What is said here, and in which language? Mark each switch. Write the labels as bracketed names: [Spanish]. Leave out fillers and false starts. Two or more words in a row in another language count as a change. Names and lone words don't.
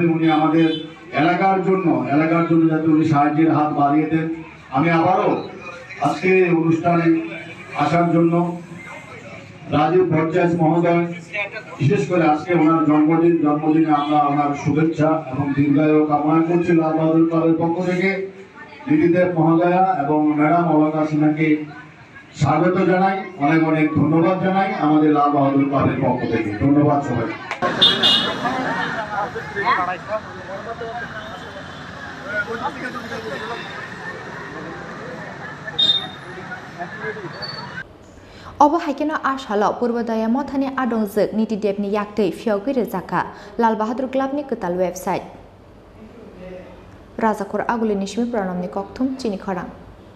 [Bangla] উনি আমাদের এলাকার জন্য যাতে উনি সাহায্যের হাত বাড়িয়ে দেন আমি আবারও আজকে এই অনুষ্ঠানে আসার জন্য রাজীব ভট্টাচার্য মহোদয় বিশেষ করে আজকে ওনার জন্মদিনে আমরা ওনার শুভেচ্ছা এবং দীর্ঘায়ু কামনা করছি লাল বাহাদুর ক্লাবের পক্ষ থেকে নীতিদেব মহোদয়া এবং ম্যাডাম অলকা সিনহাকে স্বাগত জানাই অনেক অনেক ধন্যবাদ জানাই আমাদের লাল বাহাদুর ক্লাবের পক্ষ থেকে ধন্যবাদ সবাই [Kok Borok] Haikeno Ashalo Purvodaya Mothani Adongzuk Niti Devni Yakte Fiogi Rezaka Lal Bahadur Club ni Ketal website Razakur Aguli Nishmi Pranam ni Koktum Chini Khorang